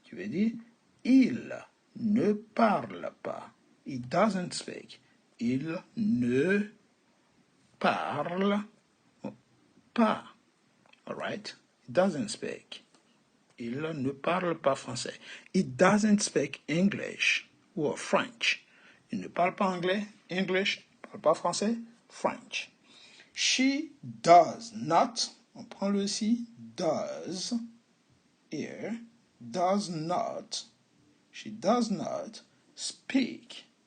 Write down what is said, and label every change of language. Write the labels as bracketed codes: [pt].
[fr] Qui veut dire il ne parle pas. [en] It doesn't speak. [fr] Il ne parle pas. [en] All right? It doesn't speak. [fr] Il ne parle pas français. [en] It doesn't speak English or French. [fr] Il ne parle pas anglais, English, il ne parle pas français, French. [en] She does not, [fr] on prend le ci, [en] does, here, does not, she does not speak.